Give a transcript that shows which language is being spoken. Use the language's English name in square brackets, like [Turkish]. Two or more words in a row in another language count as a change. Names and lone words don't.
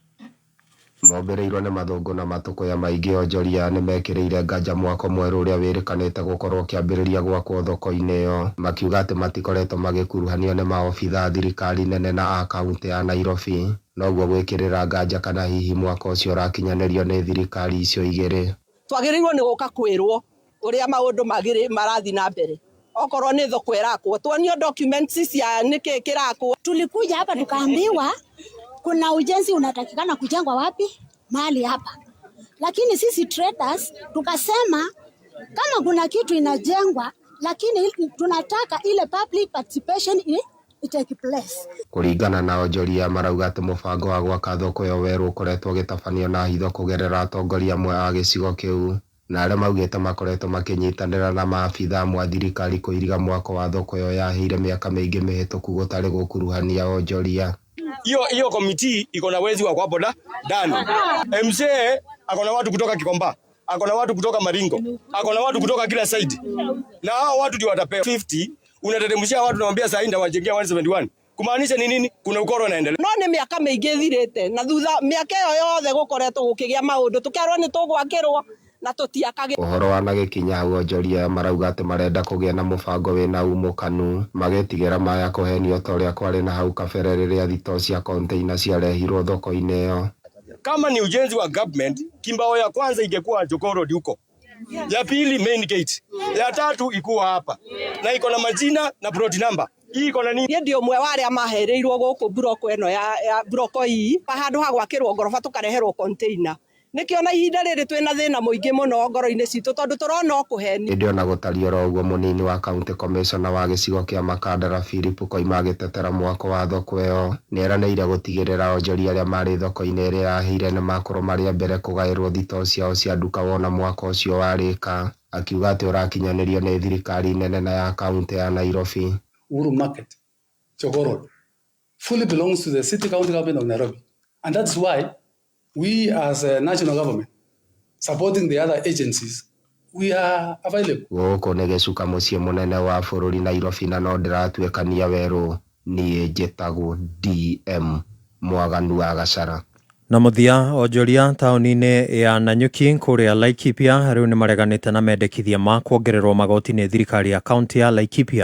[Kikuyu] Mombĩrĩirwo nĩ mathũngũ na matũkũya maingĩ onjoria nĩ mekĩrĩire nganja mwako mwerũ ũrĩa wĩrĩkanĩte gũkorwo kĩambĩrĩria gwakwo thoko-inĩ ĩyo makiuga atĩ matikoretwo magĩkuruhanio nĩ maobitha thirikari nene na a kaunti ya Nairobi noguo gwĩkĩrĩra nganja kana hihi mwako ũcio ũrakinyanĩrio nĩ thirikari icio igĩrĩ. Twagĩrĩirwo nĩ gũka kwĩrwo ũrĩa maũndũ marathiĩ na mbere okorwo nĩ thoko ĩrakwo tuonio documents cia nĩkĩ kĩrakwo. [Swahili] Tulikuja hapa tukaambiwa kuna ujenzi unatakikana kujengwa wapi mahali hapa, lakini sisi traders tukasema kama kuna kitu inajengwa lakini tunataka ile [English] public participation take place. [Kikuyu] Kũringana na onjoria marauga atĩ mũbango wa gwaka thoko ĩyo werũ ũkoretwo ũgĩtabanio na hitho kũgerera atongoria amwe a gĩcigo kĩu na arĩa maugĩte makoretwo makĩnyitanĩra na maabitha amwe a thirikari kũiriga mwako wa thoko ĩyo yaheire mĩaka mĩingĩ mĩhĩtũku gũtarĩ gũkuruhania onjoria. [Swahili] Hiyo komiti iko na wezi wa kwa boda ndani. MC ako na watu kutoka Kikomba, ako na watu kutoka Maringo, ako na watu kutoka kila side. Na hao watu ndio watapewa 50, unateremshia watu naambia sasa ndio wajengea 171. Kumaanisha ni nini? Kuna ukoro unaendelea. [Kikuyu] No nĩ mĩaka mĩingĩ thirĩte na thutha mĩaka ĩyo yothe gũkoretwo gũkĩgĩa maũndũ tũkĩarwo nĩ tũgwakĩrwo na tũtiakage. Ũhoro wa nagĩkinya hau onjoria marauga atĩ marenda kũgĩa na mũbango wĩna umũkanu magetigĩra maya kũhenio ta ũrĩa kwarĩ na hau kabere rĩrĩa thito cia container ciarehirwo thoko-inĩ ĩyo. [Swahili] Kama ni ujenzi wa government, kimbao ya kwanza ingekuwa Jogoo Road huko. Ya pili [English] main gate. [Swahili] Ya tatu ikuwa hapa. Na iko na majina na [English] plot number. [Swahili] iko na ni ndio mwe wale [Kikuyu] amahereirwo guku broko eno ya broko hii handu ha gwakirwo ngoroba tukareherwo container nikio na ihinda riri twina thina muingi muno ngoro-ini citu tondu turona okuheni ndio na gutario ro uguo munini wa [English] county commissioner [Kikuyu] wa gicigo kia Makandara Philip Koima agitetera mwako wa thoko ĩyo nĩeranĩire gũtigĩrĩra onjoria arĩa marĩ thoko-inĩ ĩrĩa yahire nĩ makorwo marĩ mbere kũgaĩrwo thitoo ciao cia nduka wona mwaka ũcio warĩka akiuga atĩ ũrakinyanĩrio nĩ thirikari nene na ya county ya Nairobi. [English] Uhuru Market, Jogoo Road, fully belongs to the city county government of Nairobi, and that's why we as a national government supporting the other agencies we are available. [Kikuyu] Gũkũ nĩ gĩcuka mũciĩ mũnene wa bũrũri Nairobi na no ndĩratuĩkania werũ niĩ njĩtagwo DM Mwaganu wa Gacara. Na muthia onjoria taũni-inĩ ya Nanyuki kũrĩa Laikipia rĩu nĩ mareganĩte na mendekithia ma kuongererwo magoti nĩ thirikari ya kaunti ya Laikipia.